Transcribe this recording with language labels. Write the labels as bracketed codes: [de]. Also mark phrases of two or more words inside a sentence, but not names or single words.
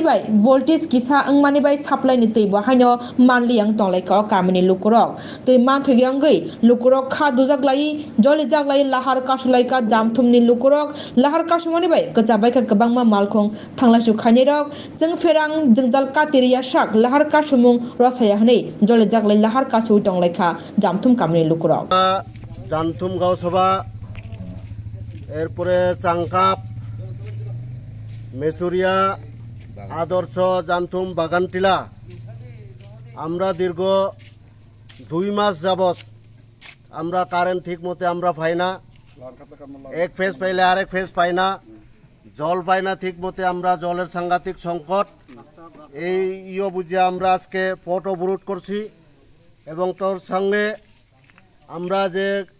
[trp] bai voltage kisa angmani bai supply ni tei bahaino manliang tonglaika kamini lukurok tei manthogyangui lukurok kha dujaklai joli jaklai lahar kasulaika jamthumni lukurok lahar kasumani bai kechabai ka kwbangma malkhung thanglaisu khaini rok jeng ferang jengjal kateria sak lahar kasumung rosaya hne joli jaklai lahar kasu tonglaika jamthum kamini lukurok [bn] জামথুম গাঁওসভা এরপরে চাংকাপ মেচুরিয়া আদর্শ জামথুম বাগানটিলা আমরা দীর্ঘ 2 মাস যাবত আমরা কারেন্ট ঠিক মতো আমরা পাই না এক ফেজ পাইলে আরেক ফেজ পাই না জল পাই না ঠিক মতো আমরা জলের সাংঘাতিক সংকট এই বুঝে আমরা আজকে পথ অবরোধ করছি এবং তোর সঙ্গে আমরা যে